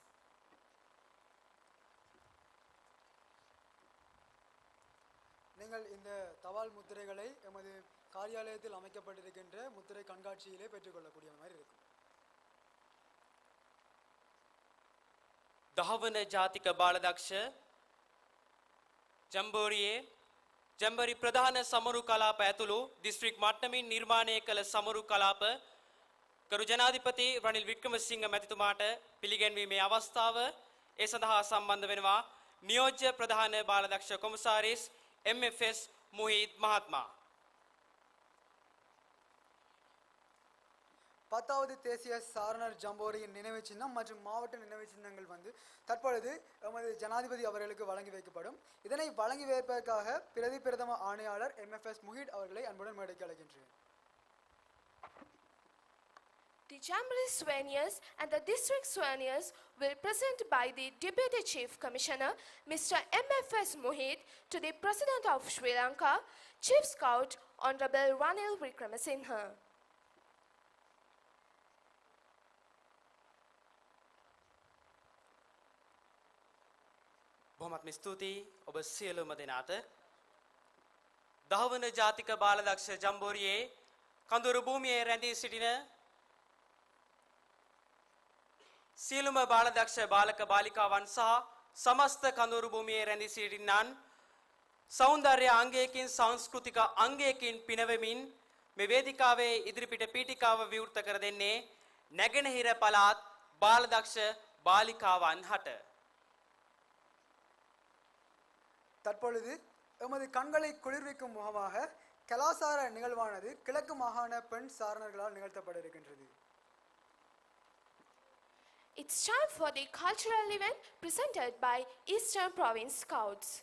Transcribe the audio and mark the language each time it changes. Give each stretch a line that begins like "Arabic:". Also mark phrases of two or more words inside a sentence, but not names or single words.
Tamil: நீங்கள் இந்த தபால் முத்திரைகளை எமது காரியாலயத்தில் அமைக்கப்பட்டிருக்கின்ற முத்திரை கண்காட்சியிலே பெற்றுக்கொள்ளக்கூடிய மாதிரி இருக்கும்.
Sinhala: දහවන ජාතික බාලදක්ෂ ජම්බෝරියේ ජැම්බරි ප්‍රධාන සමරු කලාප ඇතුළු දිස්ත්‍රික් මට්ටමින් නිර්මාණය කළ සමරු කලාප කරු ජනාධිපති රනිල් වික්‍රමසිංහ මැතිතුමාට පිළිගැන්වීමේ අවස්ථාව ඒ සඳහා සම්බන්ධ වෙනවා නියෝජ්‍ය ප්‍රධාන බාලදක්ෂ කොමසාරිස් MFS මුහිත් මහත්මයා.
Tamil: 10வது தேசிய சாரணர் ஜம்போரியின் நினைவு சின்னம் மற்றும் மாவட்ட நினைவு சின்னங்கள் தற்பொழுது எமது ஜனாதிபதி அவர்களுக்கு வழங்கி வைக்கப்படும். இதனை வழங்கி வைப்பதற்காக பிரதம ஆணையாளர் MFS முஹிட் அவர்களை அன்புடன் மேடைக்கு அழைக்கின்றேன்.
English: The Jamboree souvenirs and the district souvenirs will present by the Deputy Chief Commissioner, Mr. MFS Muhid, to the President of Sri Lanka, Chief Scout, Honorable Ranil Wickremesinghe.
Sinhala: බොහොමත්ම ස්තුතියි ඔබ සියලුම දෙනාට. දහවන ජාතික බාලදක්ෂ ජම්බෝරියේ කඳුරු භූමියේ රැඳී සිටින සියලුම බාලදක්ෂ බාලක බාලිකාවන් සහ සමස්ත කඳුරු භූමියේ රැඳී සිටින්නන් සෞන්දර්ය අංගයකින් සංස්කෘතික අංගයකින් පිනවෙමින් මේ වේදිකාවේ ඉදිරිපිට පීඨිකාව විවෘත කර දෙන්නේ නැගෙනහිර පළාත් බාලදක්ෂ බාලිකාවන් හට.
Tamil: தற்பொழுது எமது கண்களை குளிர்விக்கும் முகமாக கலாசார நிகழ்வானது கிழக்கு மாகாண பெண் சாரணர்களால் நிகழ்த்தப்பட இருக்கின்றது.
English: It's time for the cultural event presented by Eastern Province Scouts.